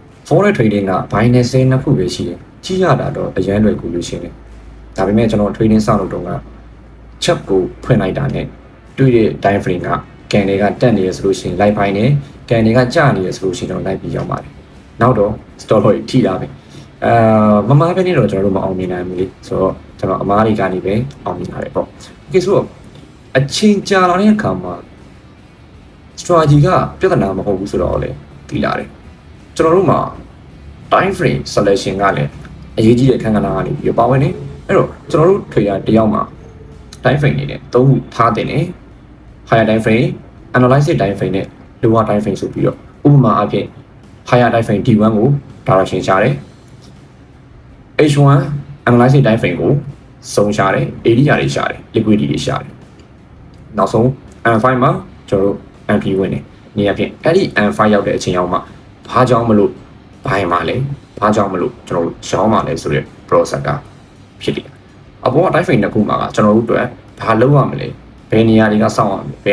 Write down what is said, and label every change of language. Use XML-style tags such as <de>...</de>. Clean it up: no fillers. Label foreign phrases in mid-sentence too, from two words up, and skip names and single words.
<en>forex trading</en> <my>က binance နှစ်ခုပဲရှိတယ်ကြီးရတာတော့အရန်လွယ်ကူလို့ရှင်းတယ်ဒါပေမဲ့ကျွန်တော် trading စောင့်လို့တော့ကချက်ကိုဖွင့်လိုက်တာနဲ့တွေ့တဲ့</my> <en>time frame</en> <my>ကကန်တွေကတက်နေရဆိုလို့ ရှိရင် live ပိုင်းနဲ့ကန်တွေကကျနေရဆိုလို့ရှိရင်တော့ live ပြီးရောက်ပါတယ်နောက်တော့</my> <en>stop loss</en> <my>ထိတာပဲမမားပဲနေတော့ကျွန်တော်တို့မအောင်မြင်နိုင်ဘူး လေဆိုတော့ကျွန်တော်အမားတွေကနေပဲအောင်မြင်ရတယ်ပေါ့โอเคဆိုတော့အချိန်ကြာလာတဲ့အခါမှာ strategy ကပြဿနာမဟုတ်ဘူးဆိုတော့လေသိလာတယ်ကျွန်တော်တို့မှာ</my> <en>time frame selection</en> <my>ကလည်းအရေးကြီးတဲ့ခန်းကဏ္ဍကနေပြီးပါဝင်နေအဲ့တော့ကျွန်တော်တို့ trader တယောက်မှာ time frame နေနဲ့သုံးခုထားတင်တယ်</my> <en>higher time frame analysis time frame</en> <my>နဲ့</my> <en>lower time frame</en> <my>ဆိုပြီးတော့ဥပမာအဖြစ်</my> <en>higher time frame D1</en> <my>ကို direction ရှာတယ်</my> <en>H1 analysis time frame</en> <my>ကိုစုံရှာတယ် area တွေရှာတယ် liquidity တွေရှာတယ်နောက်ဆုံး M5 မှာကျွန်တော်တို့ MP ဝင်နေနေရာဖြင့်အဲ့ဒီ M5 ရောက်တဲ့အချိန်ရောက်မှဘာကြောင့်မလို့ဘိုင်းမှာလဲဘာကြော င့်မလို့ကျွန်တော်တို့ရှောင်းမှာလဲဆိုတဲ့ process ကဖြစ်တယ်အပေါ်က</my> <en>time frame</en> <my>တစ်ခုမှာကကျွန်တော်တို့အတွက်ဘာလုပ်ရမလဲဘယ်နေရာတွေကစောင့်ရမလဲဘယ်</my>